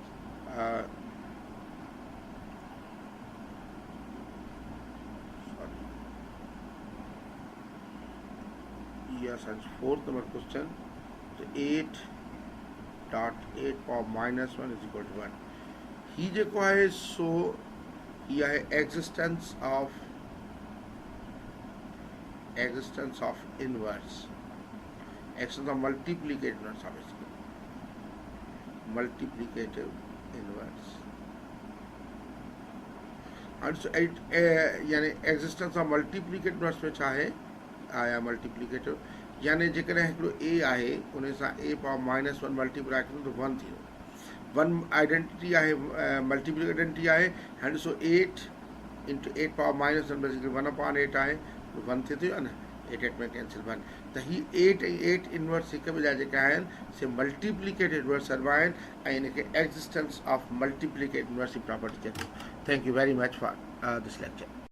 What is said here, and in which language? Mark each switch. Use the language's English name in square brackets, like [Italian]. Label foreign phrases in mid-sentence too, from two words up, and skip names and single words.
[Sindhi] इहा असांजी [English] 4th number question 8 dot 8 power minus 1 is equal to 1 [Sindhi] ही जेको आहे सो ही आहे [English] existence of inverse access of multiplicative inverse आहे basically multiplicative inverse [Sindhi] यानी [English] existence of multiplicative inverse [Sindhi] में छा आहे आया मल्टीप्लिकेटिव यानी जेकॾहिं हिकिड़ो a आहे उन सां a [English] power minus [Sindhi] 1 मल्टीप्लाई कंदो त 1 थींदो 1 आइडेंटिटी आहे [English] multiplicative identity [Sindhi] आहे हाणे ॾिसो [English] 8 into 8 power minus 1 [Sindhi] बेसिकली 1/8 आहे 1 थिए थो न 8 में कैंसिल 1 त ही 8 ऐं 8 इनवर्स हिक ॿिए जा जेका आहिनि से [English] multiplicative inverse [Sindhi] सर्वा आहिनि ऐं हिनखे [English] existence of multiplicative inverse [Sindhi] जी प्रॉपर्टी चइबो [English] thank you very much for this lecture